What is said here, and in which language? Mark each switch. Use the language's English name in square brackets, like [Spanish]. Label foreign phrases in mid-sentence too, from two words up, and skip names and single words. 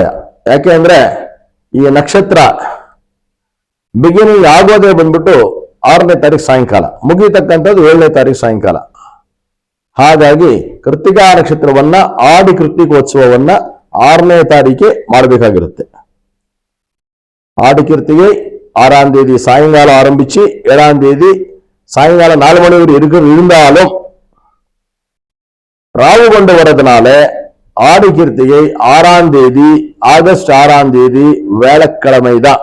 [Kannada] ಯಾಕೆ ಅಂದ್ರೆ ಈ ನಕ್ಷತ್ರ ಬಿಗಿನಿಂಗ್ ಆಗೋದೇ ಬಂದ್ಬಿಟ್ಟು 6ನೇ ತಾರೀಕು ಸಾಯಂಕಾಲ, ಮುಗಿತಕ್ಕಂಥದ್ದು 7ನೇ ತಾರೀಕು ಸಾಯಂಕಾಲ. ಹಾಗಾಗಿ ಕೃತಿಕಾ ನಕ್ಷತ್ರವನ್ನ, ಆಡಿ ಕೃತಿಕೋತ್ಸವವನ್ನ 6ನೇ ತಾರೀಕೆ ಮಾಡಬೇಕಾಗಿರುತ್ತೆ. [Tamil] ஆடி கிருத்திகை 6ஆம் தேதி சாயங்காலம் ஆரம்பிச்சு 7ஆம் தேதி சாயங்காலம் 4 மணி வரை இருந்தாலும் ராவு கொண்டு வரதுனால ஆடி கிருத்திகை 6ஆம் தேதி, ஆகஸ்ட் 6ஆம் தேதி வேளக்கிழமை தான்.